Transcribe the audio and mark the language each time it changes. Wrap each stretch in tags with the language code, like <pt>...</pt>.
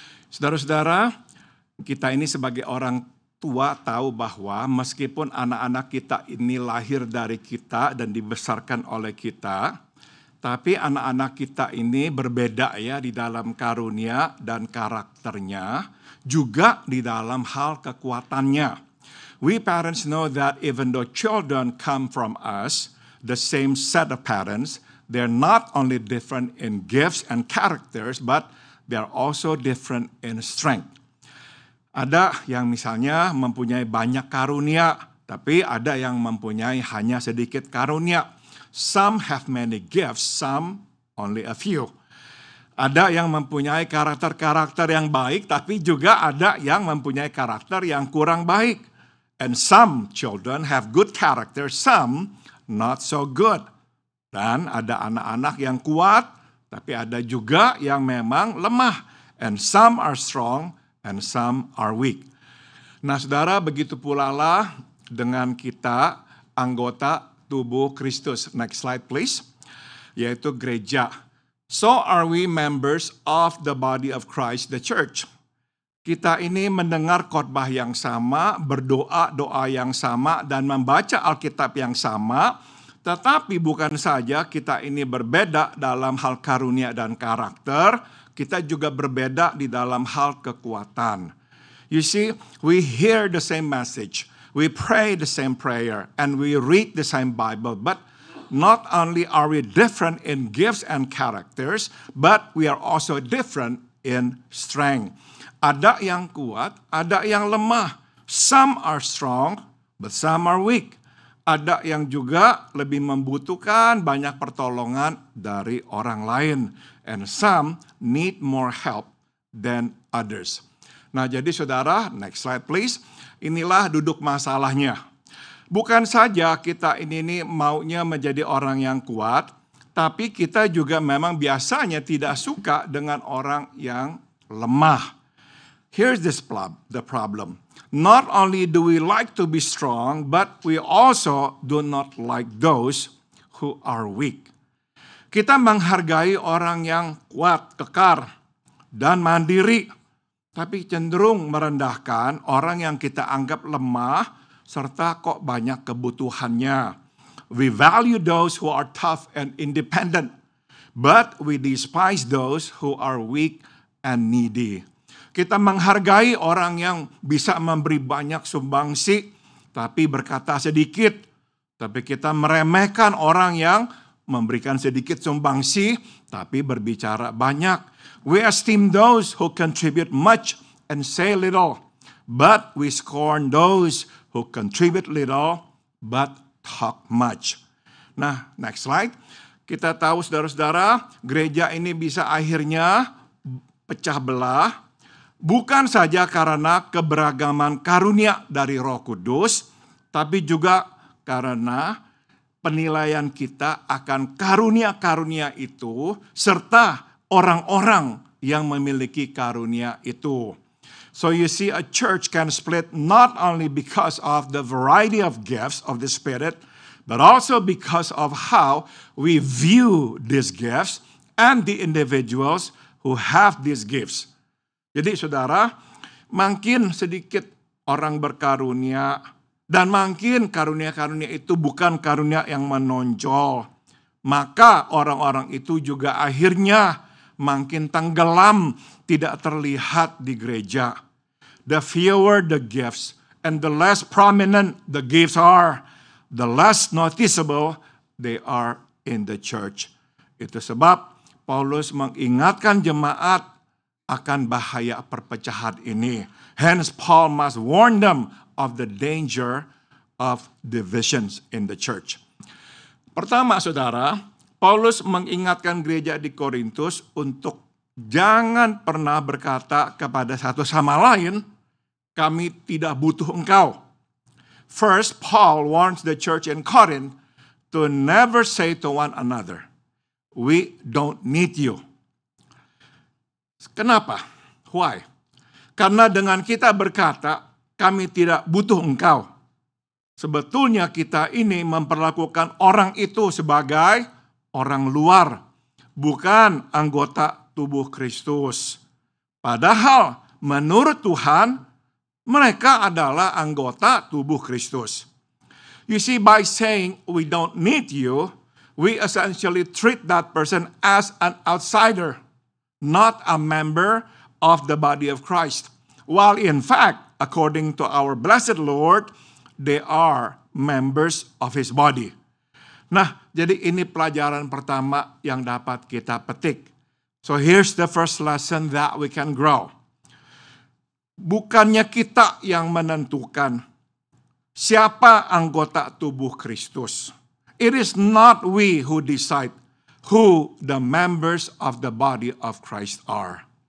<id>Saudara-saudara, kita ini sebagai orang tua tahu bahwa meskipun anak-anak kita ini lahir dari kita dan dibesarkan oleh kita, tapi anak-anak kita ini berbeda ya di dalam karunia dan karakternya, juga di dalam hal kekuatannya.</id> <en>We parents know that even though children come from us, the same set of parents, they're not only different in gifts and characters, but they're also different in strength.</en> <id>Ada yang misalnya mempunyai banyak karunia, tapi ada yang mempunyai hanya sedikit karunia.</id> <en>Some have many gifts, some only a few.</en> <id>Ada yang mempunyai karakter-karakter yang baik, tapi juga ada yang mempunyai karakter yang kurang baik.</id> <en>And some children have good character, some not so good.</en> <id>Dan ada anak-anak yang kuat, tapi ada juga yang memang lemah.</id> <en>And some are strong, and some are weak.</en> <id>Nah, saudara, begitu pula lah dengan kita, anggota tubuh Kristus.</id> <en>Next slide, please.</en> <id>Yaitu gereja.</id> <en>So are we members of the body of Christ, the church.</en> <id>Kita ini mendengar khotbah yang sama, berdoa-doa yang sama, dan membaca Alkitab yang sama, tetapi bukan saja kita ini berbeda dalam hal karunia dan karakter, kita juga berbeda di dalam hal kekuatan.</id> <en>You see, we hear the same message, we pray the same prayer, and we read the same Bible, but not only are we different in gifts and characters, but we are also different in strength.</en> <id>Ada yang kuat, ada yang lemah.</id> <en>Some are strong, but some are weak.</en> <id>Ada yang juga lebih membutuhkan banyak pertolongan dari orang lain.</id> <en>And some need more help than others.</en> <id>Nah, jadi saudara,</id> <en>next slide please.</en> <id>Inilah duduk masalahnya. Bukan saja kita ini maunya menjadi orang yang kuat, tapi kita juga memang biasanya tidak suka dengan orang yang lemah.</id> <en>Here's the problem. Not only do we like to be strong, but we also do not like those who are weak.</en> <id>Kita menghargai orang yang kuat, kekar, dan mandiri, tapi cenderung merendahkan orang yang kita anggap lemah, serta kok banyak kebutuhannya.</id> <en>We value those who are tough and independent, but we despise those who are weak and needy.</en> <id>Kita menghargai orang yang bisa memberi banyak sumbangsi, tapi berkata sedikit. Tapi kita meremehkan orang yang memberikan sedikit sumbangsi, tapi berbicara banyak.</id> <en>We esteem those who contribute much and say little, but we scorn those who contribute little but talk much. Nah, next slide.</en> <id>Kita tahu saudara-saudara, gereja ini bisa akhirnya pecah belah, bukan saja karena keberagaman karunia dari Roh Kudus, tapi juga karena penilaian kita akan karunia-karunia itu, serta orang-orang yang memiliki karunia itu.</id> <en>So you see, a church can split not only because of the variety of gifts of the Spirit, but also because of how we view these gifts and the individuals who have these gifts.</en> <id>Jadi saudara, makin sedikit orang berkarunia, dan makin karunia-karunia itu bukan karunia yang menonjol, maka orang-orang itu juga akhirnya makin tenggelam, tidak terlihat di gereja.</id> <en>The fewer the gifts and the less prominent the gifts are, the less noticeable they are in the church.</en> <id>Itu sebab Paulus mengingatkan jemaat akan bahaya perpecahan ini.</id> <en>Hence Paul must warn them of the danger of divisions in the church.</en> <id>Pertama, saudara, Paulus mengingatkan gereja di Korintus untuk jangan pernah berkata kepada satu sama lain, kami tidak butuh engkau.</id> <en>First, Paul warns the church in Corinth to never say to one another, we don't need you.</en> <id>Kenapa?</id> <en>Why?</en> <id>Karena dengan kita berkata, kami tidak butuh engkau, sebetulnya kita ini memperlakukan orang itu sebagai orang luar, bukan anggota tubuh Kristus. Padahal menurut Tuhan, mereka adalah anggota tubuh Kristus.</id> <en>You see, by saying we don't need you, we essentially treat that person as an outsider, not a member of the body of Christ. While in fact, according to our blessed Lord, they are members of His body.</en> <id>Nah, jadi ini pelajaran pertama yang dapat kita petik.</id> <en>So here's the first lesson that we can grow.</en> <id>Bukannya kita yang menentukan siapa anggota tubuh Kristus.</id> <en>It is not we who decide who the members of the body of Christ are.</en>